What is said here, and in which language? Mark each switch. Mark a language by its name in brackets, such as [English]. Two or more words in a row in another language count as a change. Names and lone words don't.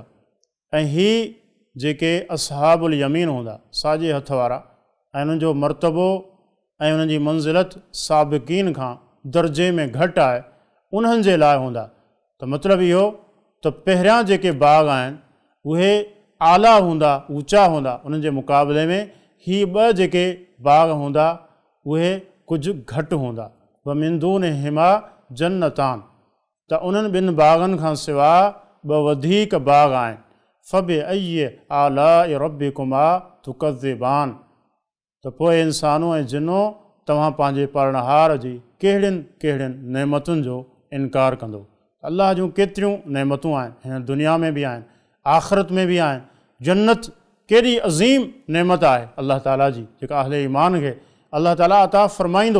[Sindhi] ऐं ही जेके असहाबुल यमीन हूंदा, साॼे हथ वारा, ऐं उन्हनि जो मर्तबो ऐं उन्हनि जी मंज़िलत साबिक़ीन खां दर्जे में घटि आहे, उन्हनि जे लाइ हूंदा। त मतिलबु इहो त पहिरियां जेके बाग़ आहिनि उहे आला हूंदा, ऊचा हूंदा, उन्हनि जे मुक़ाबले में ही ॿ जेके बाग़ हूंदा उहे कुझु घटि हूंदा। [Arabic] ومن دونهما جنتان. [Sindhi] त उन्हनि ॿिनि बाग़नि खां सिवा ॿ वधीक बाग़ आहिनि। [Arabic] فبأي آلاء ربكما تكذبان. [Sindhi] त पोइ इंसानों ऐं जिन्नो तव्हां पंहिंजे पालणहार जी कहिड़ियुनि कहिड़ियुनि नेमतुनि जो इनकार कंदो। अल्लाह जूं केतिरियूं नेमतूं आहिनि, हिन दुनिया में बि आहिनि, आख़िरत में बि आहिनि। जन्नत केॾी अज़ीम नेमत आहे अल्लाह ताला जी, जेका अहले ईमान खे अल्लाह ताला अता फ़रमाईंदो।